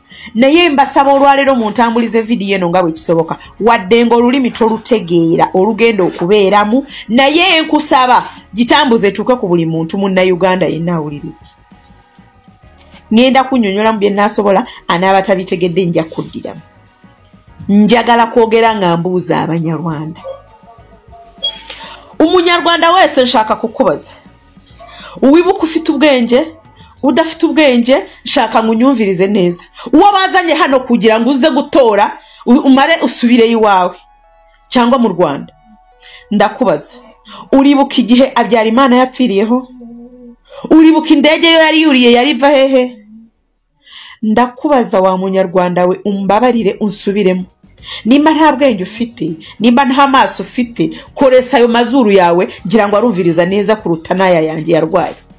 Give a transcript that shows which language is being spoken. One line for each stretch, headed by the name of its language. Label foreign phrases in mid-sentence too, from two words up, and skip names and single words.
Ganda: naye mbasaba olwaleero muntambulize vidiyo eno nga bwe kisoboka wadde ng'olulimi tolutegeera olugenda okubeeramu naye nkusaba gitambuze etuuke ku buli muntu munnayuganda yenna awuliriza ngenda kunnyonnyolamu bye nnaasobola anaaba tabitegedde nja kuddiramu njagala kwogera nga mbuuza abanyarwanda
Kinyarwanda: umunyarwanda wese nshaka kukubaza wibuka ufite ubwenge udafite ubwenge nshaka ngunyumvirize neza uwo bazanye hano kugira ngo uze gutora umare usubire iwawe cyangwa mu Rwanda ndakubaza uribuka igihe Habyarimana yapfiriyeho uribuka indege yo yari yuriye yariva hehe ndakubaza wa munyarwanda we umbabarire unsubiremo nimba nta bwenge ufite nimba nta maso ufite koresha ayo mazuru yawe ngira ngo arumviriza neza kuruta naya yanjye yarwaye